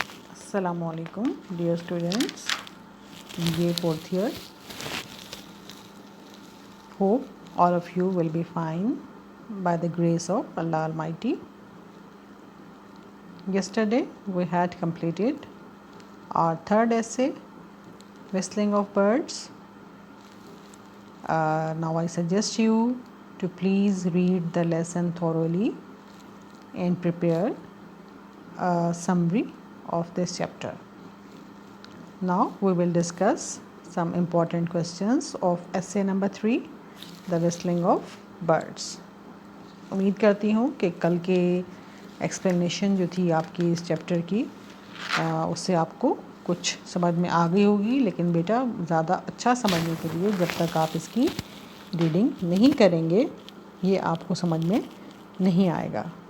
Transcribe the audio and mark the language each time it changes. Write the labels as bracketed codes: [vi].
[ur] السلام علیکم dear students. یہ fourth year. [en] Hope all of you will be fine by the grace of Allah Almighty. Yesterday we had completed our third essay, Whistling of Birds. Now I suggest you to please read the lesson thoroughly and prepare a summary of this chapter. Now we will discuss some important questions of essay number 3, the whistling of birds. [ur] امید کرتی ہوں کہ کل کے explanation جو تھی آپ کی اس چیپٹر کی اس سے آپ کو کچھ سمجھ میں آ گئی ہوگی، لیکن بیٹا زیادہ اچھا سمجھنے کے لیے جب تک آپ اس کی ریڈنگ نہیں کریں گے یہ آپ کو سمجھ میں نہیں آئے گا.